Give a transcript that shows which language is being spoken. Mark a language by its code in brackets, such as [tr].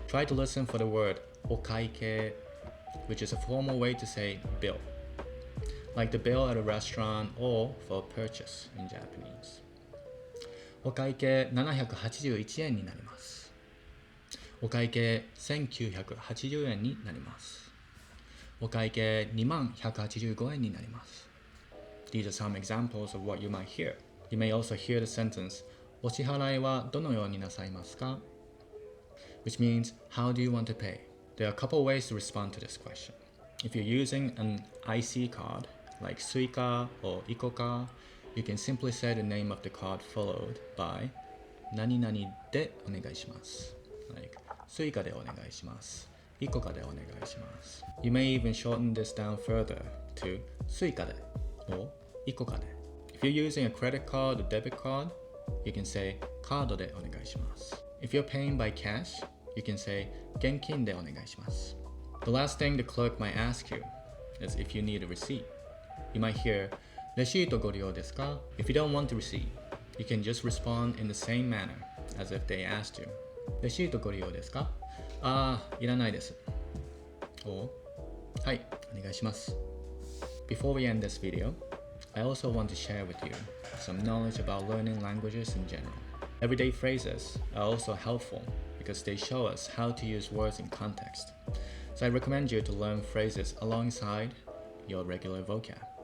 [en] Try to listen for the word お会計, which is a formal way to say bill, like the bill at a restaurant or for a purchase in Japanese. [ja] お会計781円になります。お会計1980円になります。お会計20185円になります。 [en] These are some examples of what you might hear. You may also hear the sentence [ja] お支払いはどのようになさいますか? [en] Which means, how do you want to pay? There are a couple ways to respond to this question. If you're using an IC card, like Suica or Ikoka, you can simply say the name of the card followed by [ja] 何々でお願いします. Like, Suicaでお願いします.Ikokaでお願いします. [en] You may even shorten this down further to Suica de or Ikoka de. If you're using a credit card or debit card, you can say [ja] カードでお願いします. [en] If you're paying by cash, you can say [ja] 現金でお願いします. [en] The last thing the clerk might ask you is if you need a receipt. You might hear [ja] レシートご利用ですか? [en] If you don't want the receipt, you can just respond in the same manner as if they asked you. [ja] レシートご利用ですか?いらないです. [en] Or [ja] はい、お願いします. [en] Before we end this video, I also want to share with you some knowledge about learning languages in general. Everyday phrases are also helpful because they show us how to use words in context. So I recommend you to learn phrases alongside your regular vocab.